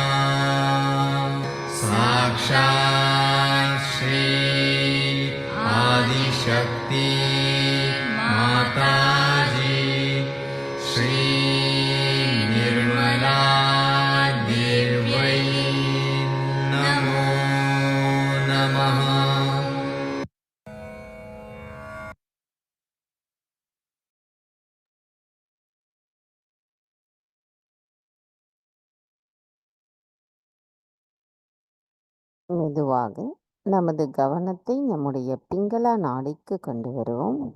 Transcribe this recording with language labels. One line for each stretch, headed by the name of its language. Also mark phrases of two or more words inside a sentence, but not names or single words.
Sanskrit: साक्षात् श्री आदिशक्ति माताजी श्री निर्मला देव्यै नमो नमः।
Tamil: மெதுவாக நமது கவனத்தை நம்முடைய பிங்களா நாடிக்கு கொண்டு வருவோம்.